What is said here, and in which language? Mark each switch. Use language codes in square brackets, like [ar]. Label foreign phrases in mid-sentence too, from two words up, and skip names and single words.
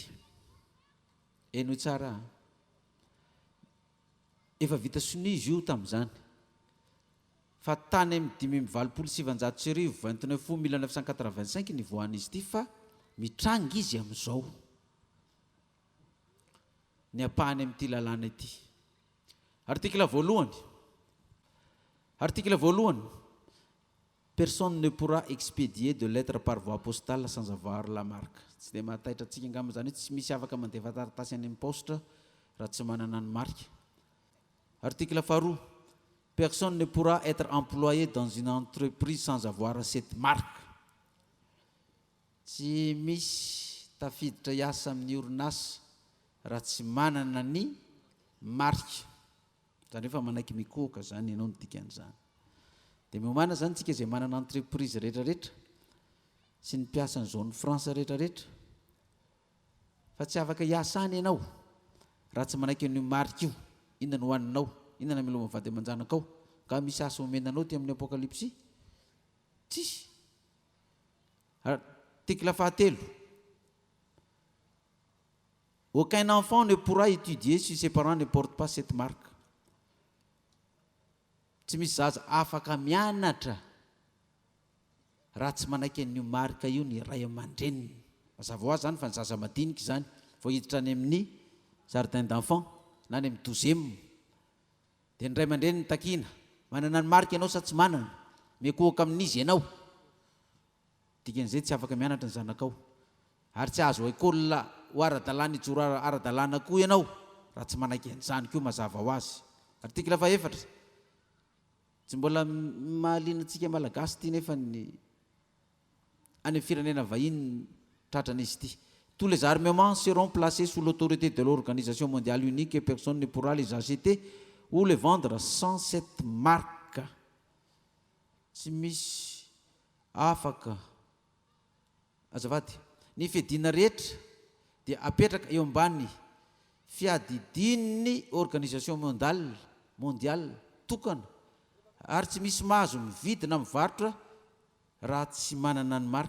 [mg] Eno tsara, efa vita sonia izy io tamin'izany, fa tany amin'ny 5,729 ny voan'izy ity fa mitranga izy amin'izao ny apahany amin'ity lalàna ity. Artikla voalohany, [fr] personne ne pourra expédier de lettre par voie postale sans avoir la marque. [mg] Tsy dia mahataitra antsika angamba zany hoe tsy misy afaka mandefa taratasy any amin'ny poste raha tsy manana ny marque. Article faharoa, [fr] personne ne pourra être employé dans une entreprise sans avoir cette marque. [mg] Tsy misy tafiditra hiasa amin'ny orinasa raha tsy manana ny marque. Zany efa manaiky mikoka zany ianao ny dikan'izany. Dia miomana zany tsika izay manana entreprise rehetrarehetra sy ny mpiasa ny zone France rehetrarehetra fa tsy afaka hiasa any ianao raha tsy manaiky an'io marque io. Inona no hoaninao, inona milo mavady aman-janakao, ka misy asa omenanao ty amin'ny apokalypsy? Tsisy. Article fahatelo, [fr] aucun enfant ne pourra étudier si ses parents ne portent pas cette marque. [mg] Tsy misy zaza afaka mianatra raha tsy manaiky an'io marque io ny ray aman-dreniny. Mazava ho azy zany fa ny zaza madinika zany vao hiditra any amin'ny [fr] jardin d'enfant [mg] na any amin'ny 12e dia ny ray aman-dreniny takina, manana ny marque ianao sa tsy manana, mikohaka amin'izy ianao, dikan'izay tsy afaka mianatra ny zanakao. Ary tsy azo école ho ara-dalàna ijoro ara-dalàna koa ianao raha tsy manaiky an'izany koa mazava ho azy. Artikla fahaefatra, tsy mbola mahaliana antsika malagasy ity nefa ny any amin'ny firenena vahiny tratran'izy ity. [fr] Tous les armements seront placés sous l'autorité de l'organisation mondiale unique et personne ne pourra les acheter ou les vendre sans cette marque. [mg] Tsy misy afaka azavady ny fiadiana rehetra dia apetraka eo ambany fiadidian'ny [fr] organisation mondiale [mg] tokana ary tsy misy mahazo mividy na mivarotra raha tsy manana ny marque.